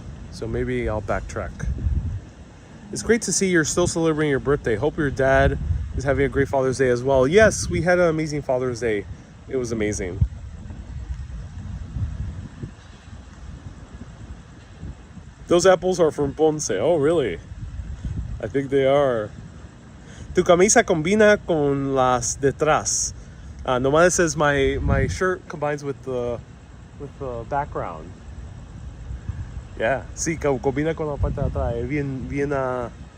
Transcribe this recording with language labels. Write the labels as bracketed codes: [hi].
[en] So maybe I'll backtrack. It's great to see you're still celebrating your birthday. Hope your dad is having a great Father's Day as well. Yes, we had an amazing Father's Day. It was amazing. Those apples are from Ponce. Oh, really? I think they are. [es] Tu camisa combina con las detrás. [en] Nomás says my shirt combines with the background. Yeah, [es] sí, combina con la parte de atrás.